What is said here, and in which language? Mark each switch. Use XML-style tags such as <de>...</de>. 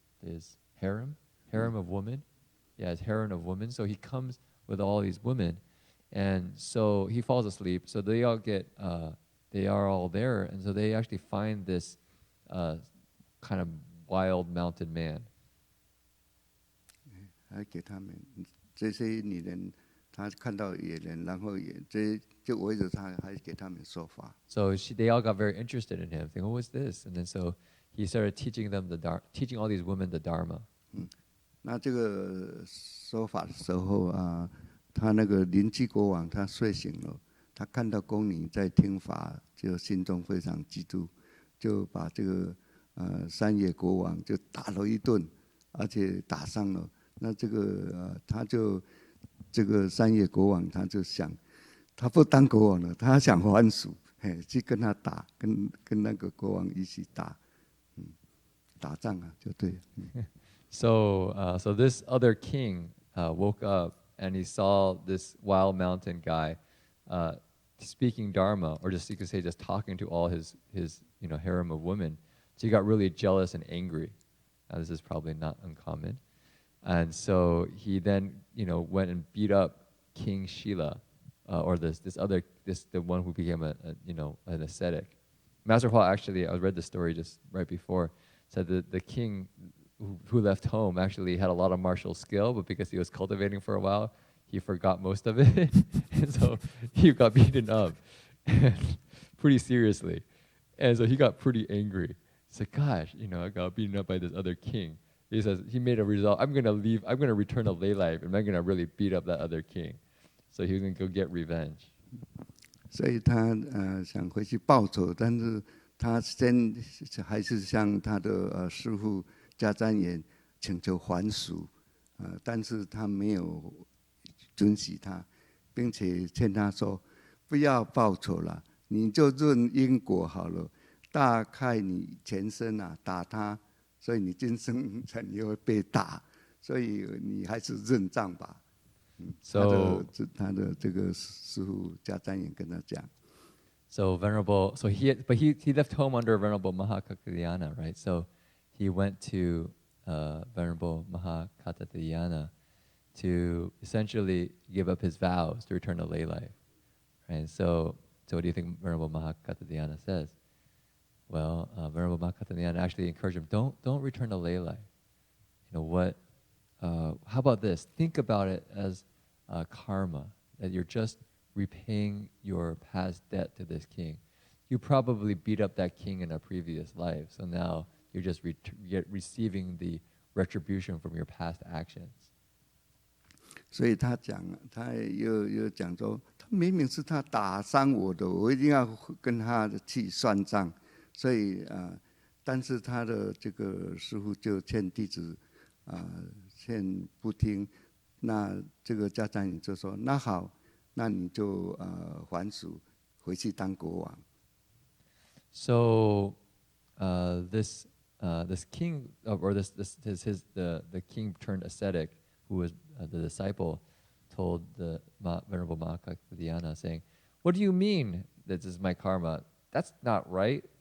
<en>His harem of women. Yeah, his harem of women. So he comes with all these women, and so he falls asleep. So they are all there, and so they actually find this kind of wild mountain man.</en> <zh>还给他们这些女人，她看到野人，然后就围着他，还给他们说法。</zh> <en>So they all got very interested in him, thinking, "What was this?" And then so he started teaching all these women the Dharma.</en> <zh>那这个说法的时候啊，他那个邻居国王他睡醒了，他看到宫女在听法，就心中非常嫉妒，就把这个山野国王就打了一顿，而且打伤了。那这个他就这个三叶国王他就想，他不当国王了，他想还俗，去跟他打，跟那个国王一起打，打仗啊，就对了。</zh> <en>So this other king woke up and he saw this wild mountain guy speaking Dharma, or just you could say just talking to all his harem of women. So he got really jealous and angry. This is probably not uncommon. And so he then went and beat up King Shila, or the one who became an ascetic. Master Paul actually, I read the story just right before, said that the king who left home actually had a lot of martial skill, but because he was cultivating for a while, he forgot most of it, and so he got beaten up pretty seriously, and so he got pretty angry. He's like, gosh, I got beaten up by this other king. He says he made a resolve. I'm gonna return to lay life, and I'm gonna really beat up that other king. So he was gonna go get revenge.</en> <zh>所以他想回去报仇，但是他先还是向他的师父迦旃延请求还俗，但是他没有准许他，并且劝他说：“不要报仇了，你就认因果好了。大概你前生打他，所以你今生也会被打，所以你还是认账吧。”</zh> <en>So</en> <zh>他的这个师父迦旃延跟他讲。</zh> <en>So Venerable, he left home under Venerable Maha Dianna, right? So he went to Venerable Maha Dianna to essentially give up his vows to return to lay life, right? So what do you think Venerable Maha Dianna says? Well, Venerable Maha Dianna actually encouraged him, don't return to lay life. How about this? Think about it as karma, that you're just repaying your past debt to this king. You probably beat up that king in a previous life, so now you're just receiving the retribution from your past actions.</en> <zh>所以他又讲说，他明明是他打伤我的，我一定要跟他去算账。所以但是他的这个师父就劝弟子劝不听，那这个迦旃延就说：“那好。” 那你就还俗，回去当国王。</zh> <en>So this king, or the king turned ascetic, who was the disciple, told the Venerable Maha Dianna, saying, "What do you mean that this is my karma? That's not right.</en>